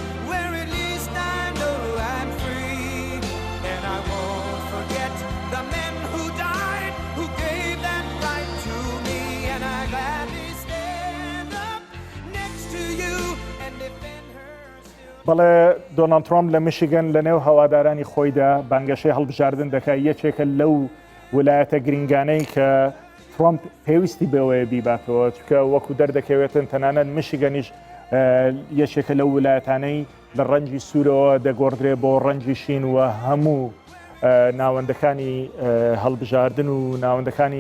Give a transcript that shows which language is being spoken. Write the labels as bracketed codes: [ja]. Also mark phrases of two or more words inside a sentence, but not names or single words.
[en] The men who died, who gave that right to me, and I gladly stand up next to you and defend her still. [ckb] بەڵێ دۆناڵد ترامپ لە میشیگەن لە نێو هەوادارانی خۆیدا بانگەشەی هەڵبژاردن دەکات یەکێکە لەو ویلایەتە گرنگانەی کە ترامپ پێویستی بەوەیە بیباتەوە چکە وەکو دەردەکەوێتن تەنانەت میشیگەنیش یەکێکە لەو ویلایەتانەی لە ڕەنجی سوورەوە دەگۆڕدرێ بۆ ڕەنجی شین و هەموو ناوەندەکانی هەڵبژاردن و ناوەندەکانی